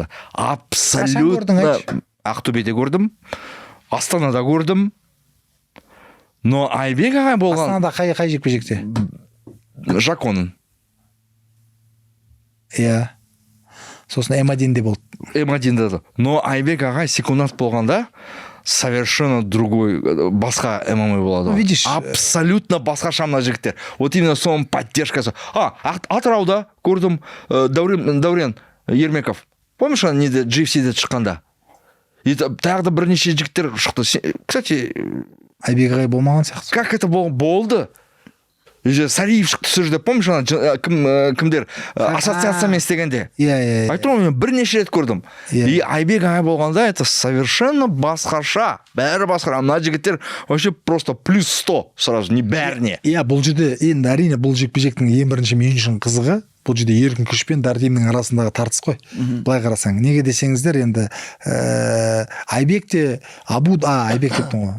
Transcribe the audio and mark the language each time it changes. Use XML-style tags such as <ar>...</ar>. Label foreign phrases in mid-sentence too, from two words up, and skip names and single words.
<kk>Абсолютно Ақтөбеде көрдім, Астанада көрдім. Но Айбек ағай болған... Астанада қай жекпе-жекте? Жаконын. Иә. Сосын М1-де болды. М1-де болды. Но Айбек ағай секунд болғанда</kk> <ru>совершенно другой,</ru> <kk>басқа ММА болады. Видишь? Абсолютно басқа шамна жігіттер.</kk> <ru>Вот именно</ru> <kk>соның поддержкасы. Атырауда көрдім Дәурен Ермеков. Помнишь, неде GFC-де шыққанда? Тағы да бірнеше жігіттер шықты. Кстати, Айбек ағай болмаған сияқты.</kk> <ru>Как это</ru> <kk>болды? Сариев шықты сол жерде, помнишь, кімдер ассоциациямен істегенде. Иә. Айтып тұрмын, мен бірнеше рет көрдім. И Айбек ағай болғанда</kk> <ru>это совершенно</ru> <kk>басқаша. Бәрі басқаша. Мына жігіттер</kk> <ru>вообще просто плюс 100 сразу,</ru> <kk>не бәріне. Иә, бұл жерде енді әрине бұл жекпе-жектің ең бірінші мен үшін қызығы бұл жерде еркін күш пен Дардимнің арасындағы тартыс қой. Былай қарасаң, неге десеңіздер, енді Айбек те Айбек дептім ғой.</kk>